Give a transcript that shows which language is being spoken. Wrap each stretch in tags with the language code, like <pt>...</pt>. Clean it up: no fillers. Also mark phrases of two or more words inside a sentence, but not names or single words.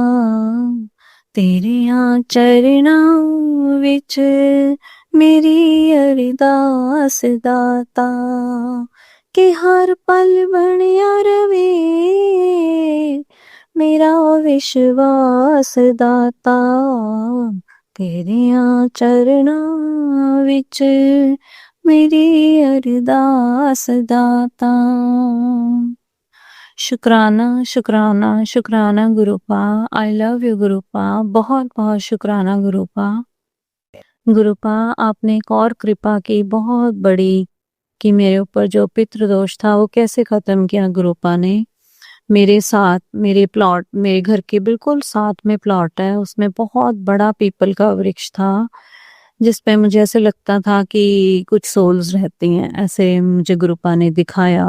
<pa>ਤੇਰਿਆਂ ਚਰਨਾਂ ਵਿੱਚ ਮੇਰੀ ਅਰਦਾਸ ਦਾਤਾ, ਕਿ ਹਰ ਪਲ ਬਣਿਆ ਰਵੇ ਮੇਰਾ ਵਿਸ਼ਵਾਸ ਦਾਤਾ, ਤੇਰਿਆਂ ਚਰਨਾਂ ਵਿੱਚ ਮੇਰੀ ਅਰਦਾਸ ਦਾਤਾ।</pa> <hi>शुक्राना शुक्राना शुक्राना गुरुपा,</hi> <en>I love you</en> <hi>गुरुपा, बहुत बहुत शुक्राना गुरुपा। गुरुपा आपने एक और कृपा की बहुत बड़ी, कि मेरे ऊपर जो पितृदोष था वो कैसे खत्म किया गुरुपा ने। मेरे साथ मेरे प्लॉट, मेरे घर के बिल्कुल साथ में प्लॉट है, उसमें बहुत बड़ा पीपल का वृक्ष था, जिसपे मुझे ऐसे लगता था कि कुछ सोल्स रहती हैं, ऐसे मुझे गुरुपा ने दिखाया।</hi>